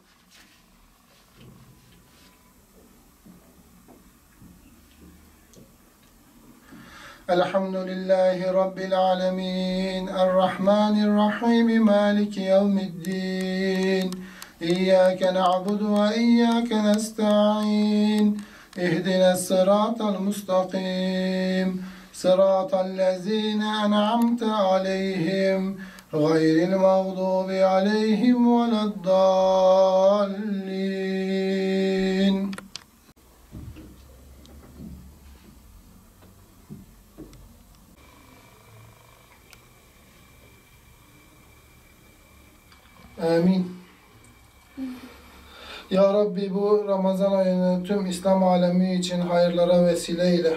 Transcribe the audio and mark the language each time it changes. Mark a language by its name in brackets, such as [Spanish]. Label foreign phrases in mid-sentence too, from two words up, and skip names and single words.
[Arabic] الحمد لله رب العالمين. الرحمن الرحيم. مالك يوم الدين. إياك نعبد وإياك نستعين. اهدنا الصراط المستقيم. صراط الذين أنعمت عليهم غير المغضوب عليهم ولا الضالين. Amin. [Turkish] Ya Rabbi, bu Ramazan ayını tüm İslam alemi için hayırlara vesile eyle.